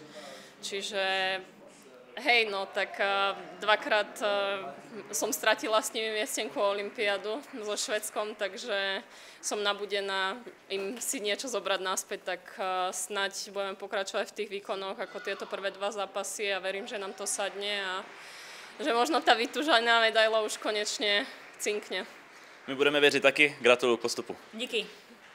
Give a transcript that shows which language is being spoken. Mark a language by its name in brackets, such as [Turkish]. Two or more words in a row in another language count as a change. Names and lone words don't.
[Slovak] Čiže hej, no tak dvakrát som stratila s nimi miestenku o olympiádu so Švédskom, takže som nabudená im si niečo zobrať naspäť, tak snáď budeme pokračovať v tých výkonoch ako tieto prvé dva zápasy a verím, že nám to sadne a že možno tá vytúžená medaila už konečne cinkne. [Czech] My budeme věřit taky, gratuluju k postupu. Díky.